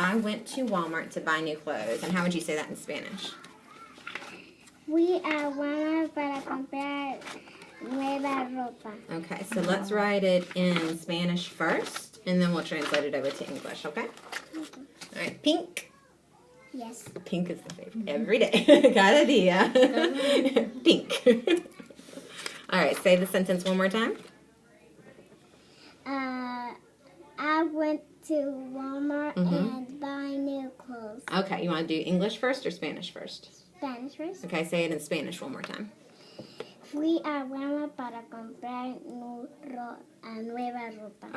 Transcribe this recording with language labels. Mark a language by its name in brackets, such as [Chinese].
[English] I went to Walmart to buy new clothes. And how would you say that in Spanish? [Spanish] Fui a Walmart para comprar nueva ropa. [English] Okay, so let's write it in Spanish first, and then we'll translate it over to English, okay? All right, pink. Yes. Pink is the favorite. Every day. [Spanish] Cada dia. [English] Pink. All right, say the sentence one more time. I went to Walmart and buy new clothes. Okay, you want to do English first or Spanish first? Spanish first. Okay, say it in Spanish one more time. [Spanish] Fui a Walmart para comprar nueva ropa.